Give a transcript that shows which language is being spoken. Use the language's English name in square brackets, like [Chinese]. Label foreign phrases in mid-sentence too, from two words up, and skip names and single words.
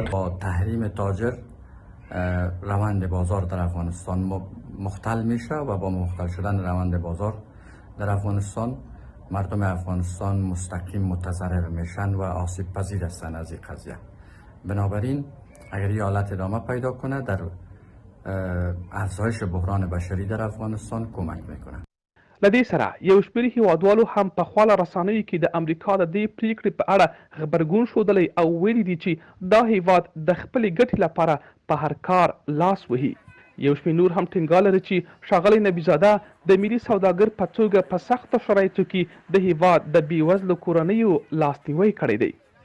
[Persian] با تحریم تاجر روند بازار در افغانستان مختل میشه و با مختل شدن روند بازار در افغانستان مردم افغانستان مستقیم متضرر میشن و آسیب پذیر هستند از این قضیه. بنابراین اگر این حالت ادامه پیدا کنه در افزایش بحران بشری در افغانستان کمک میکنه. [Pashto] له دې سره یو شمېر هیوادوالو هم په خواله رسنیو کې د امریکا د دې پریکړې په اړه غبرګون ښودلی او ویلي دي چې دا هیواد د خپلې ګټې لپاره په هر کار لاس وهي. یو شمېر نور هم ټینګار لري چې ښاغلی نبیزاده د ملي سوداګر په توګه په سختو شرایطو کې د هیواد د بېوزلو کورنیو لاسنیوی کړی دی.